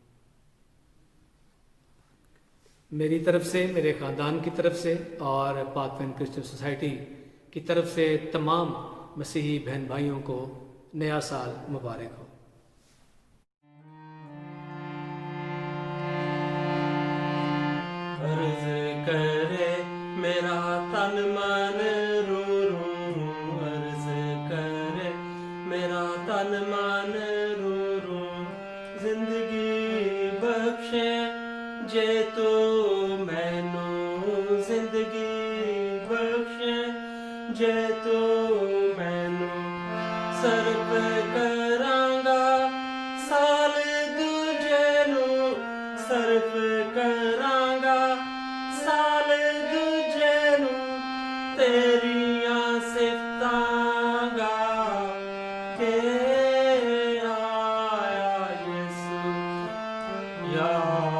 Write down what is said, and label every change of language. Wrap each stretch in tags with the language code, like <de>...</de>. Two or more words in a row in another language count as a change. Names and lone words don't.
<ur>میری طرف سے، میرے خاندان کی طرف سے اور پاک فین کرسچن سوسائٹی کی طرف سے تمام مسیحی بہن بھائیوں کو نیا سال مبارک ہو۔</ur> <pa>عرض کرے میرا تن من رو رو، عرض کرے میرا تن من رو رو، زندگی بخشے جے تو مینوں، زندگی بخشے جے تو مینوں، صرف کرانگا سال دوجے نوں، صرف کرانگا سال دوجے نوں، تیریاں صفتاں گا کے آیا یسوع، یا</pa>